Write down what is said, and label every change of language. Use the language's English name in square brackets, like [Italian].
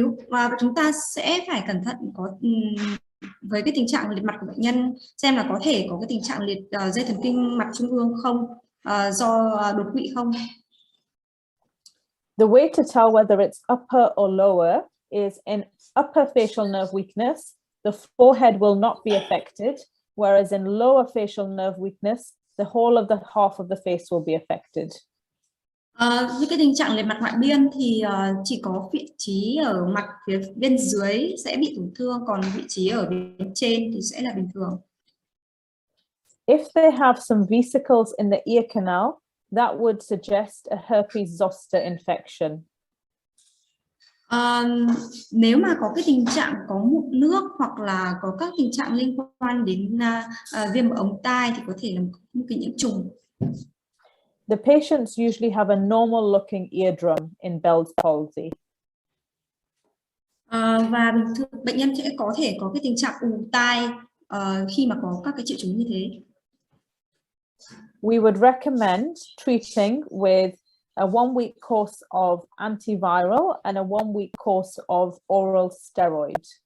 [Vietnamese] Và chúng ta sẽ phải cẩn thận với cái tình trạng liệt mặt của bệnh nhân, xem là có thể có cái tình trạng liệt dây thần kinh mặt trung ương không, do đột quỵ không. [English] The way to tell whether it's upper or lower is in upper facial nerve weakness, the forehead will not be affected, whereas in lower facial nerve weakness, the whole of the half of the face will be affected. [Vietnamese] Với cái tình trạng liệt mặt ngoại biên thì chỉ có vị trí ở mặt phía bên dưới sẽ bị tổn thương, còn vị trí ở bên trên thì sẽ là bình thường. [English] If they have some vesicles in the ear canal, that would suggest a herpes zoster infection. [Vietnamese] Nếu mà có cái tình trạng có mụn nước, hoặc là có các tình trạng liên quan đến viêm ống tai, thì có thể là một cái nhiễm trùng. [English] The patients usually have a normal looking eardrum in Bell's palsy. [Vietnamese] Và bệnh nhân sẽ có thể có cái tình trạng ù tai khi mà có các cái triệu chứng như thế. [English] We would recommend treating with a 1 week course of antiviral and a 1 week course of oral steroid.